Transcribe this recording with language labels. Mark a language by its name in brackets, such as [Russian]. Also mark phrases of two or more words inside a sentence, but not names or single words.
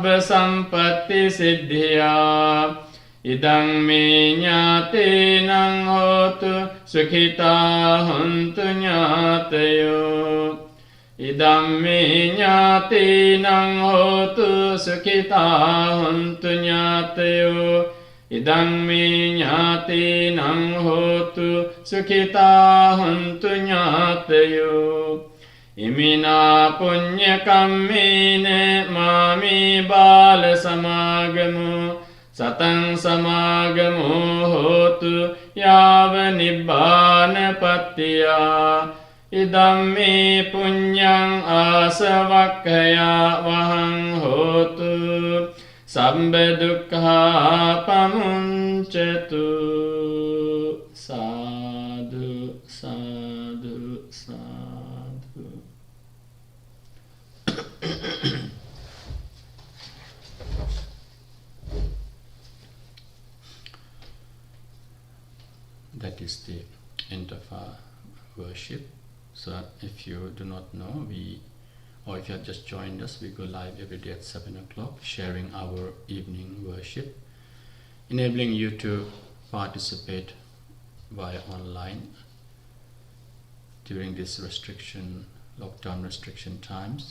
[Pali] සම්පත්ති සිද්ධියා ඉදං මේ ඥාතේනං හෝතු සුඛිතා හොන්තු ඥාතයෝ ඉදං මේ ඥාතේනං හෝතු සුඛිතා හොන්තු ඥාතයෝ ඉදං මේ ඥාතේනං හෝතු සුඛිතා හොන්තු ඥාතයෝ ඉමිනා පුඤ්ඤ කම්මේන මාමේ බාල සමාගමු Satang samagamo hotu yava nibbānapattiya idam me punyang asavakkaya vahang hotu sabba dukkha pamuncatu. Sadhu, sadhu, sadhu. [English] That is the end of our worship. So if you do not know, or if you have just joined us, we go live every day at 7 o'clock, sharing our evening worship, enabling you to participate via online during this lockdown restriction times.